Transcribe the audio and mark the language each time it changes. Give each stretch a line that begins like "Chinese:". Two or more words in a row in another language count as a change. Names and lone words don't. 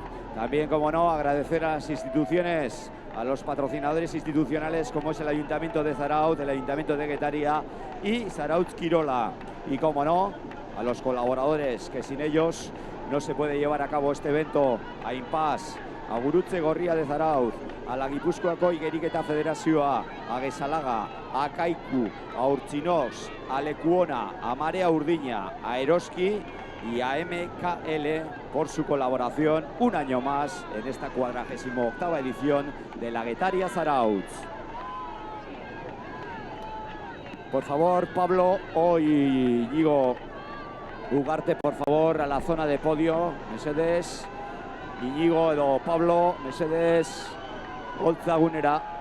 Spanish: También, como no, agradecer a las instituciones, a los patrocinadores institucionales como es el Ayuntamiento de Zarauz, el Ayuntamiento de Getaria y Zarauz Kirola. Y, como no, a los colaboradores, que sin ellos no se puede llevar a cabo este evento, a Impas, a Gurutze Gorria de Zarauz, a la Gipuzkoako Igeriketa Federazioa, a Gesalaga, a Kaiku, a Urtzinox, a Lekuona, a Marea Urdina, a Eroski y a MKL por su colaboración un año más en esta 48ª edición de la Getaria Zarauz. Por favor, Pablo, hoy Iñigo Ugarte, por favor, a la zona de podio,
Basque: mesedez. Iñigo edo Pablo, mesedez, holtzagunera.